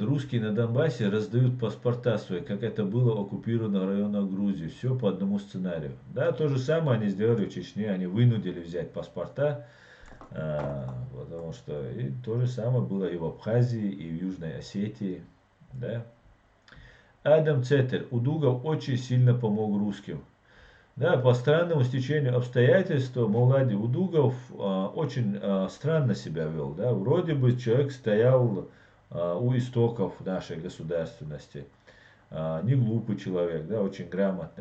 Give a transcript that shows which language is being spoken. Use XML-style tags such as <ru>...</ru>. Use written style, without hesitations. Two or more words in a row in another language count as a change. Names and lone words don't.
<ru>Русские на Донбассе раздают паспорта свои, как это было в оккупированных районах Грузии. Все по одному сценарию. Да, то же самое они сделали в Чечне. Они вынудили взять паспорта. Потому что и то же самое было и в Абхазии, и в Южной Осетии. Да. Адам Цетер. Удугов очень сильно помог русским. Да, по странному стечению обстоятельств Мавлади Удугов очень странно себя вел. Да. Вроде бы человек стоял у истоков нашей государственности. Не глупый человек, да, очень грамотный.</ru>